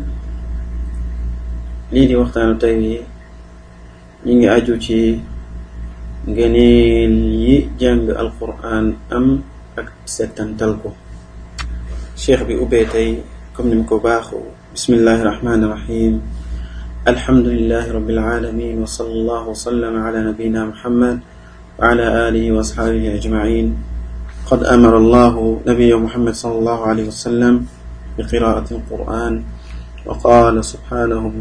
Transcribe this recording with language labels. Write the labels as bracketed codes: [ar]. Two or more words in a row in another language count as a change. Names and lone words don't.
[wo] lii di waxtaanu tey wi ñu ngi aju ci ngëneel yi jàng alquran am ak settantal ko cheikh bi ubbee tey comme ni mu ko baaxoo [ar] بسم الله الرحمن الرحيم الحمد لله رب العالمين وصلى الله وسلم على نبينا محمد وعلى آله وأصحابه أجمعين قد أمر الله نبي محمد صلى الله عليه وسلم بقراءة القرآن وقال سبحانه و